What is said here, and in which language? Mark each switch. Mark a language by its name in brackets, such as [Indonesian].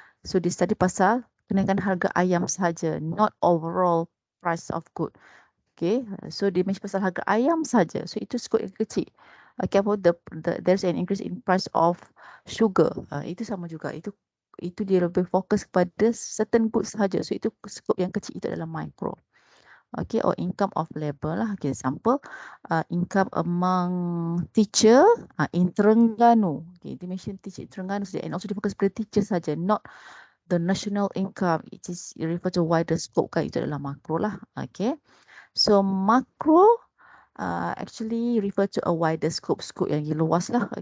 [Malay] So dia study pasal kenaikan harga ayam saja, [English] not overall price of good. [Malay] Okay, so dia mention pasal harga ayam saja. So itu scope yang kecil. [English] Okay, about there's an increase in price of sugar. [Malay] Itu sama juga. Itu dia lebih fokus kepada [English] certain goods [Malay] saja. So itu scope yang kecil, itu adalah micro. [English] Okay, or income of labor lah. Okay, example, income among teacher in Terengganu. Okay, they mention teacher in Terengganu saja, and also [Malay] dia fokus pada teacher saja, [English] not the national income. It is refer to wider scope kan, [Malay] itu adalah makro lah. [English] Okay, so macro actually refer to a wider scope [Malay] yang luas lah.